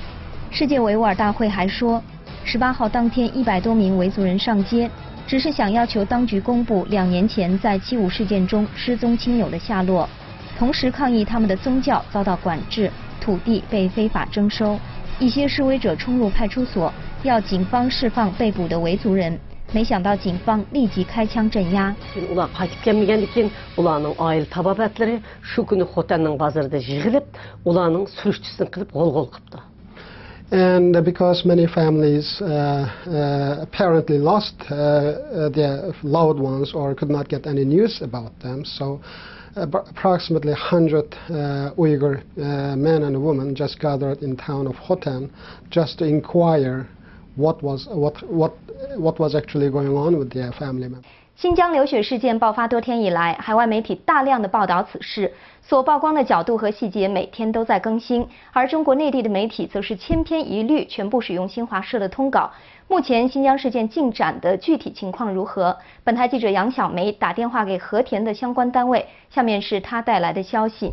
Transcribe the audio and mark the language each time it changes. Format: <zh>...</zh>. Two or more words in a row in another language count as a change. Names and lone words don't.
<zh>世界维吾尔大会还说，18号当天100多名维族人上街，只是想要求当局公布2年前在7·5事件中失踪亲友的下落，同时抗议他们的宗教遭到管制。土地被非法征收，一些示威者冲入派出所，要警方释放被捕的维族人，没想到警方立即开枪镇压。</zh> <uz>Ular qaytib kelmegenden keyin ularning oila tabobatlari shu kuni Xotanning bozorida yig'ilib, ularning surishchisini qilib g'ol-g'ol qilibdi.</uz> <en>And because many families apparently lost their loved ones or could not get any news about them, so approximately 100 Uyghur men and women just gathered in town of Hotan just to inquire what was actually going on with their family members.</en> <zh>新疆流血事件爆发多天以来，海外媒体大量的报道此事，所曝光的角度和细节每天都在更新，而中国内地的媒体则是千篇一律，全部使用新华社的通稿。目前新疆事件进展的具体情况如何？本台记者杨小梅打电话给和田的相关单位，下面是她带来的消息。</zh>